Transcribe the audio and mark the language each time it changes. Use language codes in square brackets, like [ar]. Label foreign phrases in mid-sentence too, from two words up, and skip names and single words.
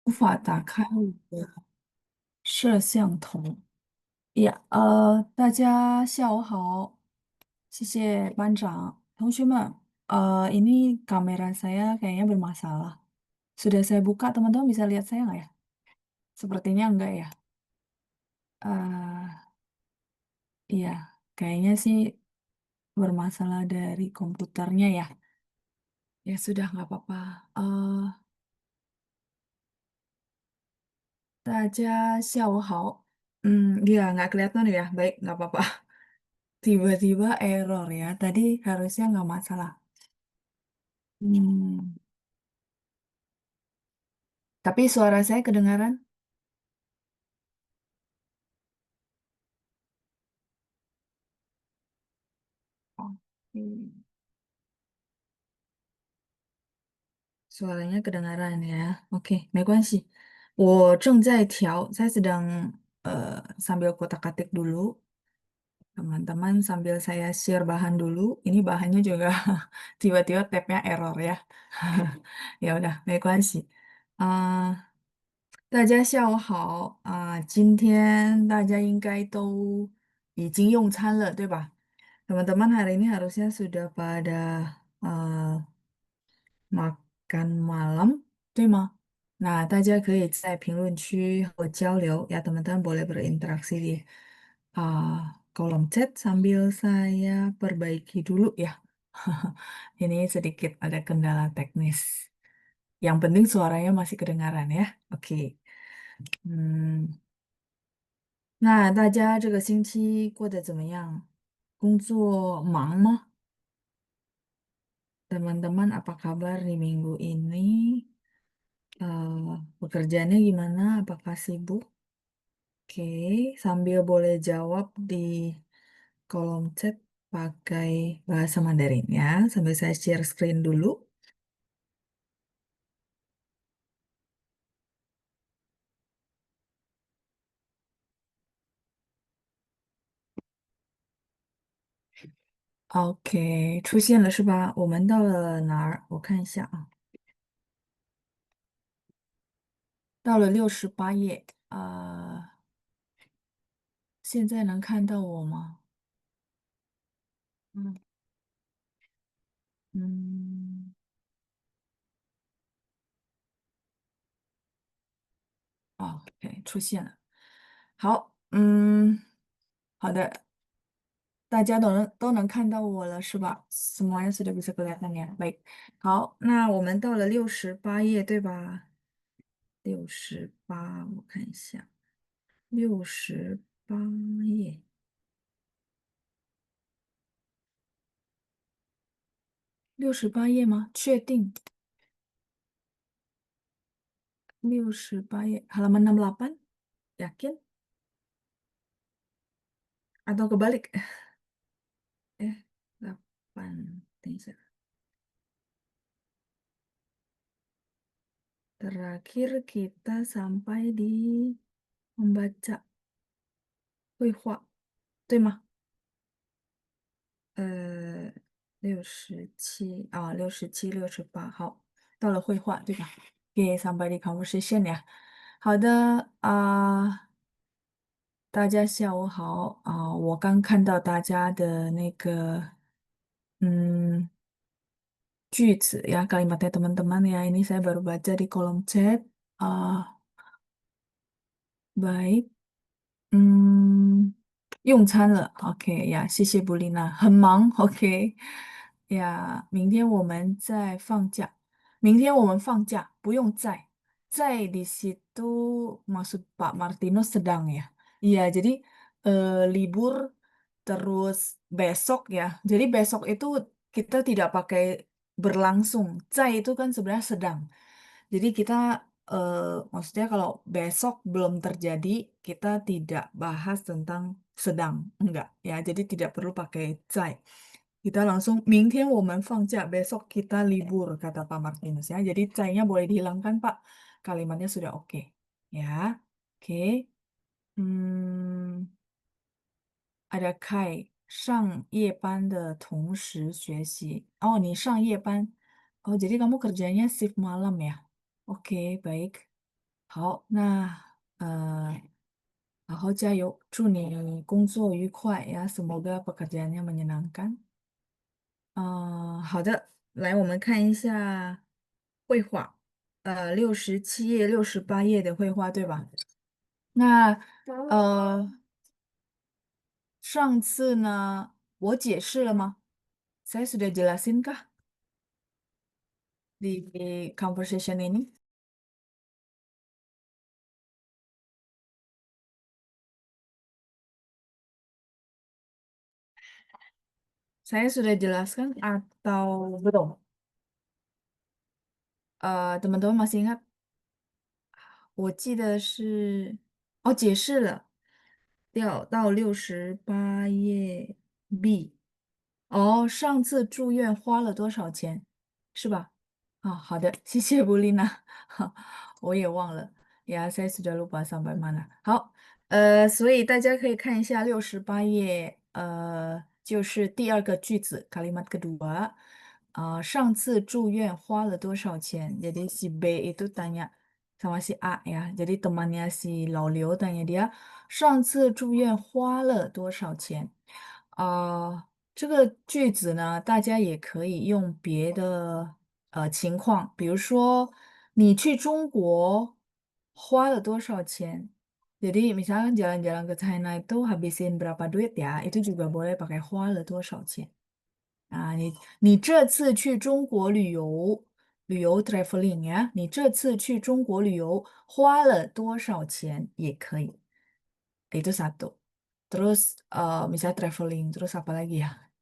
[zh] 无法打开我的摄像头。呀，大家下午好，谢谢班长。 [id] 同学们，ini kamera saya kayaknya bermasalah. Sudah saya buka, teman-teman bisa lihat saya nggak ya? Sepertinya enggak ya. eh iya, kayaknya sih bermasalah dari komputernya ya. Ya sudah, nggak apa-apa. [zh] Eh, 大家下午好. [id] Dia nggak kelihatan ya. Baik, nggak apa-apa. Tiba-tiba error ya. Tadi harusnya nggak masalah. Hmm, tapi suara saya kedengaran? Oke. Suaranya kedengaran ya. Oke, [zh] 没关系. 我正在调, [id] saya sedang sambil kotak-katik dulu. Teman-teman sambil saya share bahan dulu. Ini bahannya juga tiba-tiba tabnya error ya. Ya udah, [zh] 没关系. 大家下午好，今天大家应该都已经用餐了，对吧？ [id] Teman-teman hari ini harusnya sudah pada makan malam, [zh] 对吗？那大家可以在评论区和我交流， [id] ya teman-teman boleh berinteraksi di kolom chat sambil saya perbaiki dulu ya. Ini sedikit ada kendala teknis. Yang penting suaranya masih kedengaran ya. Oke. Hmm. [zh] 那大家这个星期过得怎么样？工作忙吗？ [id] Teman-teman, apa kabar di minggu ini? Pekerjaannya gimana? Apakah sibuk? Oke, sambil boleh jawab di kolom chat pakai bahasa Mandarin ya. Sambil saya [en] share screen [id] dulu. [zh] OK，出现了是吧？我们到了哪儿？我看一下啊。现在能看到我吗？嗯，哦，OK，出现了。好，大家都能看到我了是吧？ [id] Semuanya sudah bisa kelihatan ya. Baik， [zh] 好，68页，对吧？68页， [id] halaman 68，yakin？Atau kebalik? [zh] 8, 等一下. [id] Terakhir kita sampai di membaca [zh] 绘画，对吗？67，67、68，好，到了绘画，对吧？给 [en] somebody conversation [zh] 呀。好的，大家下午好，我刚看到大家的那个句子 [id] ya, kalimatnya teman-teman ya, ini saya baru baca di kolom chat. Ah, baik. [zh] 用餐了，OK 呀，谢谢布丽娜，很忙，OK 呀，明天我们放假，不用在 [id] di situ maksud Pak Martino sedang ya, iya jadi libur terus besok ya, jadi besok itu kita tidak pakai berlangsung, itu kan sebenarnya sedang. Jadi kita maksudnya kalau besok belum terjadi, kita tidak bahas tentang sedang, enggak ya. Jadi tidak perlu pakai 在. Kita langsung [zh] 明天我们放假, [id] besok kita libur kata Pak Martinus ya. Jadi 在nya boleh dihilangkan Pak. Kalimatnya sudah oke. Ya. Oke. [zh] Hmm, ada Kai 上夜班的同时学习. Oh, 你上夜班. [id] Oh, jadi kamu kerjanya shift malam ya? Oke, baik. [zh] 好，那好好加油，祝你工作愉快呀 ， [id] semoga pekerjaannya menyenangkan。 [zh] 好的，来我们看一下绘画，67页、68页的绘画，对吧？那上次呢，我解释了吗 [id] ？Saya sudah jelasin kah di conversation ini? Saya sudah jelaskan atau belum? Teman-teman masih ingat? [zh] 我记得是，哦，解释了，掉到68页 B。哦，上次住院花了多少钱，是吧？啊，好的，谢谢布丽娜，我也忘了呀 ， [id] saya sudah lupa sampai mana。 [zh] 好，所以大家可以看一下68页，就是第二个句子 ， [id] kalimat kedua， [zh] 上次住院花了多少钱 [id] ？Jadi si B itu tanya sama si A ya, jadi temannya si Laulio tanya dia， [zh] 上次住院花了多少钱？这个句子呢，大家也可以用别的情况，比如说你去中国花了多少钱 ？ [id] Jadi misalkan jalan-jalan ke China itu habisin berapa duit ya? Itu juga boleh pakai [zh] 花了多少钱啊？你这次去中国旅游 traveling 呀？你这次去中国旅游花了多少钱也可以。 [id] Itu satu. Terus misalnya traveling, terus apa lagi ya?